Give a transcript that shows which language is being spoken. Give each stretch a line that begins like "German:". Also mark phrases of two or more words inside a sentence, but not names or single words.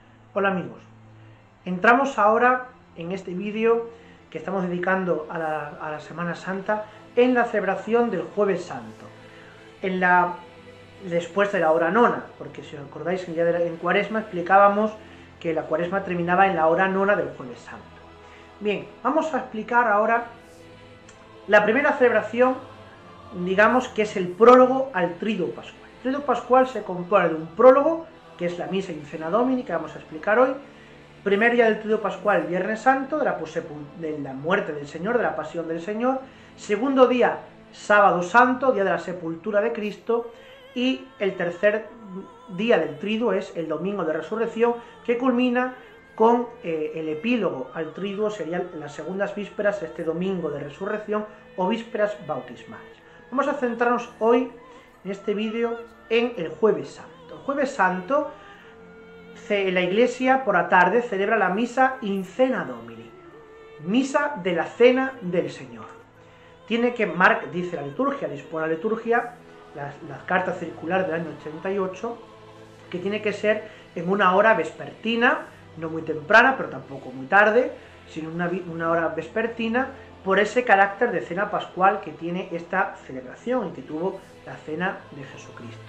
Spanish: Hola amigos, entramos ahora en este vídeo que estamos dedicando a la Semana Santa en la celebración del Jueves Santo, después de la hora nona, porque si os acordáis en Cuaresma explicábamos que la Cuaresma terminaba en la hora nona del Jueves Santo. Bien, vamos a explicar ahora la primera celebración, digamos que es el prólogo al Triduo Pascual. El Triduo Pascual se compone de un prólogo, que es la misa
Latin: in cena domini,
Spanish: que vamos a explicar hoy. Primer día del Triduo Pascual, Viernes Santo, de la muerte del Señor, de la pasión del Señor. Segundo día, Sábado Santo, día de la sepultura de Cristo. Y el tercer día del Triduo es el Domingo de Resurrección, que culmina con el epílogo al Triduo, serían las segundas vísperas, este Domingo de Resurrección o vísperas bautismales. Vamos a centrarnos hoy, en este vídeo, en el Jueves Santo. El Jueves Santo, la Iglesia por la tarde celebra la misa
Latin: in cena domini,
Spanish: misa de la cena del Señor. Dice la liturgia, dispone la liturgia, la carta circular del año 88, que tiene que ser en una hora vespertina, no muy temprana, pero tampoco muy tarde, sino una hora vespertina, por ese carácter de cena pascual que tiene esta celebración y que tuvo la cena de Jesucristo.